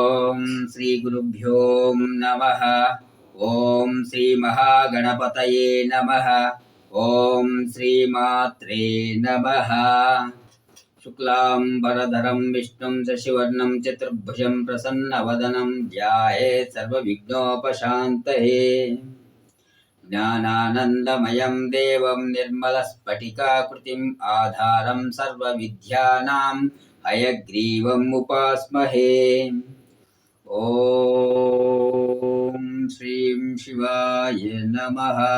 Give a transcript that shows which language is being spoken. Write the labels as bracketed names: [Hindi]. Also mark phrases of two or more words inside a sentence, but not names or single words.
[Sanskrit] ಓಂ ಶ್ರೀ ಗುರುಭ್ಯೋ ನಮಃ. ಓಂ ಶ್ರೀ ಮಹಾಗಣಪತಯೇ ನಮಃ. ಓಂ ಶ್ರೀ ಮಾತ್ರೇ ನಮಃ. ಶುಕ್ಲಾಂಬರಧರಂ ವಿಷ್ಣುಂ ಶಶಿವರ್ಣಂ ಚತುರ್ಭುಜಂ ಪ್ರಸನ್ನವದನಂ ಧ್ಯಾಯೇತ್ ಸರ್ವವಿಘ್ನೋಪಶಾಂತಯೇ. ಜ್ಞಾನಾನಂದಮಯಂ ದೇವಂ ನಿರ್ಮಲಸ್ಫಟಿಕಾಕೃತಿಂ ಆಧಾರಂ ಸರ್ವವಿದ್ಯಾನಾಂ ಹಯಗ್ರೀವಂ ಉಪಾಸ್ಮಹೇ. ಓಂ ಶ್ರೀಂ ಶಿವಾಯ ನಮಃ.